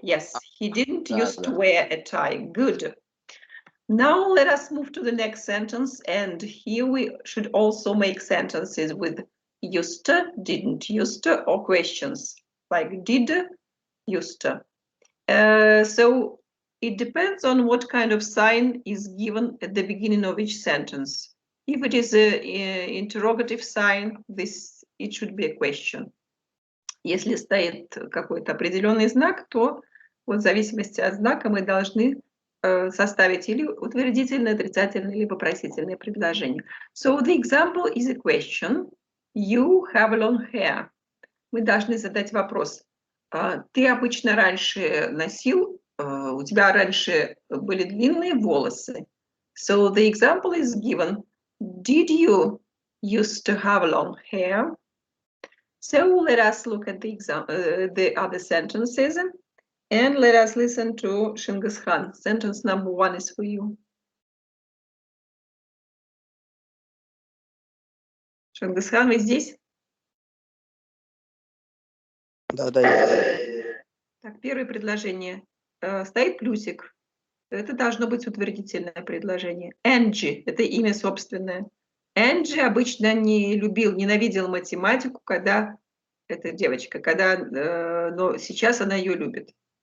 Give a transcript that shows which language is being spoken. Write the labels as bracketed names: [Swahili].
[English] Yes, he didn't used to wear a tie. Good. Now let us move to the next sentence, and here we should also make sentences with used to, didn't used to, or questions like did, used to. So it depends on what kind of sign is given at the beginning of each sentence. If it is an interrogative sign, it should be a question. [Russian] Если стоит какой-то определенный знак, то вот в зависимости от знака мы должны составить или утвердительное, отрицательное, или вопросительное предложение. [English] So the example is a question. You have long hair. [Russian] Мы должны задать вопрос. Ты обычно раньше носил, у тебя раньше были длинные волосы. [English] So the example is given. Did you used to have long hair? So let us look at the other sentences, and let us listen to Shingas Khan. Sentence number 1 is for you. [Russian] Shingas Khan, вы здесь? Да. Так, первое предложение. Стоит плюсик. Это должно быть утвердительное предложение. Angie – это имя собственное. Angie обычно ненавидел математику, когда эта девочка, но сейчас она ее любит.